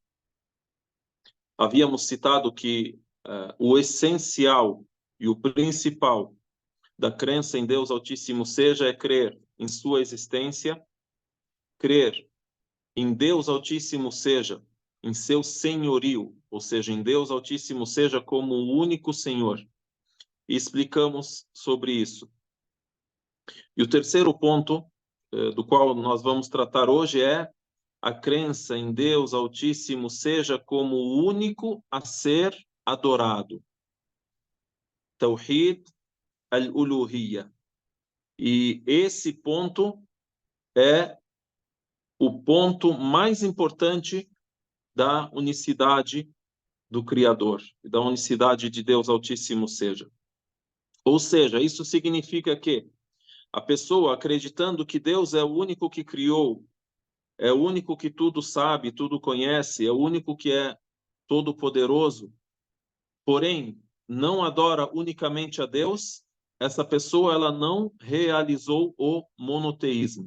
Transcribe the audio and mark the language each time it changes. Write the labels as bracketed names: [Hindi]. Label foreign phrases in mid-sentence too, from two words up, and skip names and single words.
[Portuguese] Havíamos citado que o essencial e o principal da crença em Deus Altíssimo seja é crer em sua existência, crer em Deus Altíssimo seja em seu senhorio, ou seja, em Deus Altíssimo seja como o único Senhor. E explicamos sobre isso. E o terceiro ponto do qual nós vamos tratar hoje é a crença em Deus Altíssimo seja como o único a ser adorado. [Arabic] توحيد الألوهية. [Portuguese] E esse ponto é o ponto mais importante da unicidade do Criador, da unicidade de Deus Altíssimo seja. Ou seja, isso significa que a pessoa acreditando que Deus é o único que criou, é o único que tudo sabe, tudo conhece, é o único que é todo-poderoso, porém não adora unicamente a Deus, essa pessoa ela não realizou o monoteísmo.